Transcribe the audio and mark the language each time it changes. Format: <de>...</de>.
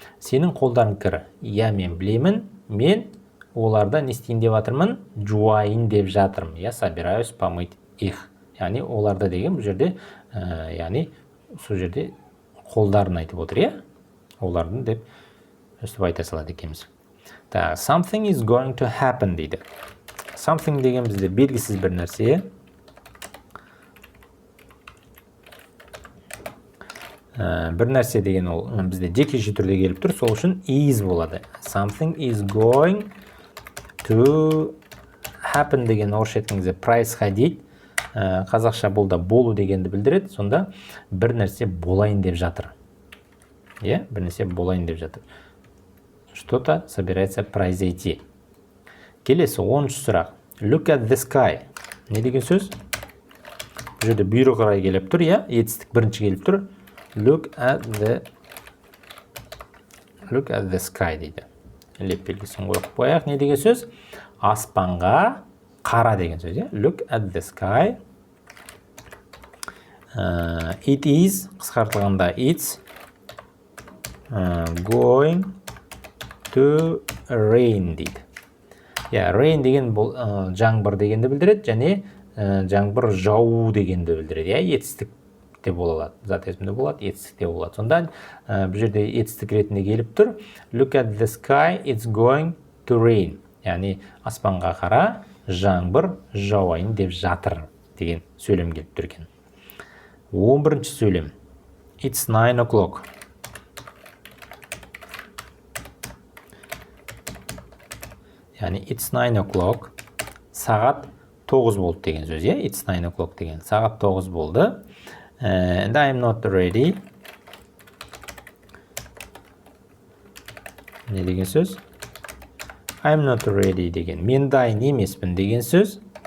<kk>Сенің қолдарың кір. Я, мен білемін. Мен оларда не істейін деп жатырмын? Жуайын деп жатырмын.</kk> <ru>Я собираюсь помыть их.</ru> <kk>Яғни оларда деген бұл жерде, яғни сол жерде қолдарын айтып отыр, иә? Олардың деп өстіп айта салады екенбіз.</kk> <en>Something is going to happen</en> <kk>дейді. Something деген бізде белгісіз бір нәрсе. Бір нәрсе деген ол бізде жекеше түрде келіп тұр, сол үшін is болады.</kk> <en>Something is going to happen</en> <kk>деген орысша айтқанда</kk> <ru>происходить.</ru> <kk>Қазақша бұл да болу дегенді білдіреді. Сонда бір нәрсе болайын деп жатыр. Бір нәрсе болайын деп жатыр.</kk> <ru>Что-то собирается произойти.</ru> <kk>Келесі 10-шы сұрақ.</kk> <en>Look at the sky.</en> <kk>Не деген сөз? Бұл жерде бүйрі қарай келіп тұр, етістік бірінші келіп тұр.</kk> <en>Look at the sky</en> <kk>дейді. Леп белгісін қойып қояйық. Не деген сөз? Аспанға қара деген сөз.</kk> <en>Look at the sky. It is,</en> <kk>қысқартылғанда</kk> <en>it's going to rain</en> <kk>дейді. Rain деген бұл жаңбыр дегенді білдіреді, және жаңбыр жауы дегенді білдіреді. Етістік те бола алады, зат есімде болады, етістік те болады. Сонда бұл жерде етістік ретінде келіп тұр.</kk> <en>Look at the sky, it's going to rain.</en> <kk>Яғни аспанға қара, жаңбыр жауайын деп жатыр деген сөйлем келіп тұр екен. 11-ші сөйлем.</kk> <en>It's 9 o'clock. Яғни it's 9 o'clock.</en> <kk>Сағат 9 болды деген сөз.</kk> <en>It's 9 o'clock</en> <kk>деген. Сағат 9 болды.</kk> <en>And I'm not ready.</en> <kk>Не деген сөз?</kk> <en>I'm not ready</en> <kk>деген. Мен дайын емеспін деген сөз.</kk>